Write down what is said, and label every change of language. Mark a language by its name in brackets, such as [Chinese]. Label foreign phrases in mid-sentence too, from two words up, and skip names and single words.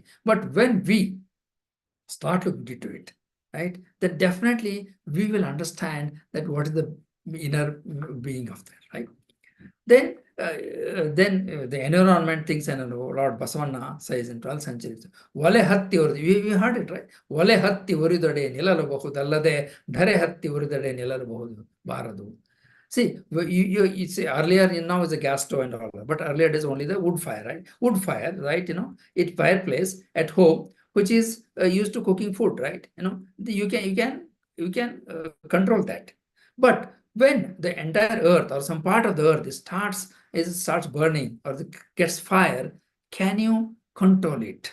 [English] But when we start looking into it, right, then definitely we will understand that what is the inner being of that, right? Then the environment things, and Lord Basavanna says in 12th century, [Kannada] ಒಲೆ ಹತ್ತಿ [English] we heard it, right? [Kannada] ಒಲೆ ಹತ್ತಿ ಉರಿದಡೆ nilalಬಹುದಲ್ಲದೆ ಧರೆ ಹತ್ತಿ ಉರಿದಡೆ ನಿಲ್ಲಬಹುದು ಬಾರದು. [English] See, you see earlier, now is a gas stove and all, but earlier it is only the wood fire, right? Wood fire, right? It fireplace at home, which is used to cooking food, right? You can control that. But when the entire earth or some part of the earth starts burning or gets fire, can you control it?